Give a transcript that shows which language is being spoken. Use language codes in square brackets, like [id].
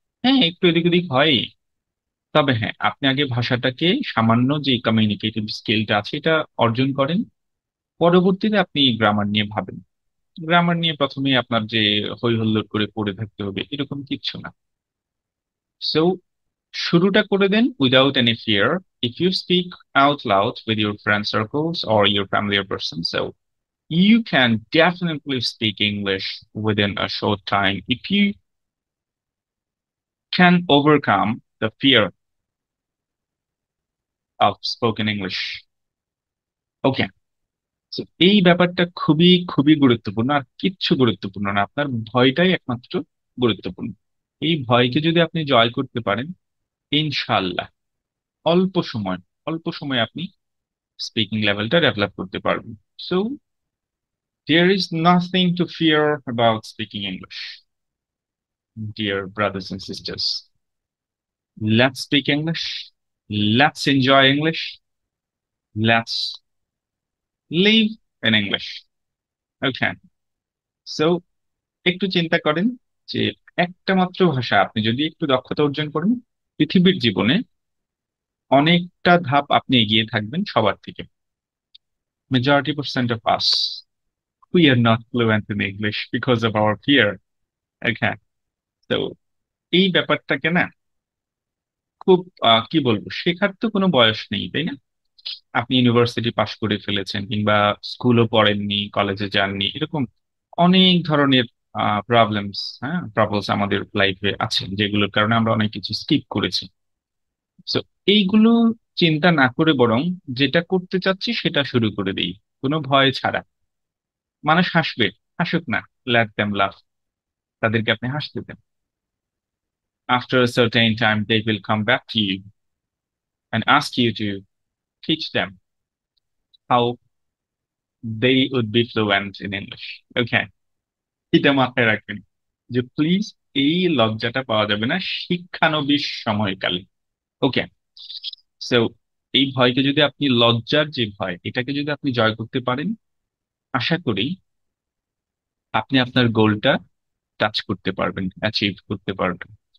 [bn] হ্যাঁ, একটু এদিক ওদিক হয়, তবে হ্যাঁ আপনি আগে ভাষাটাকে সামান্য যে কমিউনিকেটিভ স্কিলটা আছে এটা অর্জন করেন, পরবর্তীতে আপনি গ্রামার নিয়ে ভাবেন। গ্রামার নিয়ে প্রথমে আপনার যে হই হুল্লোড় করে পড়ে থাকতে হবে এরকম কিচ্ছু না। [en] so [bn] শুরুটা করে দেন [en] Without any fear. If you speak out loud with your friend circles or your familiar person, so you can definitely speak English within a short time if you can overcome the fear of spoken English. [bn] ওকে, তো এই ব্যাপারটা খুবই খুবই গুরুত্বপূর্ণ, আর কিচ্ছু গুরুত্বপূর্ণ না, আপনার ভয়টাই একমাত্র গুরুত্বপূর্ণ। এই ভয়কে যদি আপনি জয় করতে পারেন, ইনশাল্লাহ অল্প সময় অল্প সময় আপনি স্পিকিং লেভেলটা ডেভেলপ করতে পারবেন। [en] So there is nothing to fear about speaking English, dear brothers and sisters. Let's speak English. Let's enjoy English. Let's live in English. Okay. [bn] So একটু চিন্তা করেন যে একটা মাত্র ভাষা আপনি যদি একটু দক্ষতা অর্জন করেন, পৃথিবীর জীবনে অনেকটা ধাপ আপনি এগিয়ে থাকবেন সবার থেকে। [en] Majority% of us, we are not fluent in English because of our fear. Okay. [bn] তো এই ব্যাপারটাকে না খুব কি বলবো, শেখার তো কোনো বয়স নেই, তাই না? আপনি ইউনিভার্সিটি পাশ করে ফেলেছেন কিংবা স্কুলও পড়েননি, কলেজে যাননি, এরকম অনেক ধরনের প্রবলেমস, হ্যাঁ প্রবলেমস আমাদের লাইফে আছে যেগুলোর কারণে আমরা অনেক কিছু স্কিপ করেছি। তো এইগুলো চিন্তা না করে বরং যেটা করতে চাচ্ছি সেটা শুরু করে দিই, কোনো ভয় ছাড়া। মানুষ হাসবে, হাসুক না, [en] let them laugh, [bn] তাদেরকে আপনি হাসতে দেন। [en] After a certain time they will come back to you and ask you to teach them how they would be fluent in English. [bn] Okay, এটা মাথায় রাখবেন যে প্লিজ এই লজ্জাটা পাওয়া যাবে না শিক্ষানবিশ সময়কালে। ওকে, সো এই ভয়কে যদি আপনি, লজ্জার যে ভয় এটাকে যদি আপনি জয় করতে পারেন, আশা করি আপনি আপনার গোলটা টাচ করতে পারবেন, অ্যাচিভ করতে পারবেন।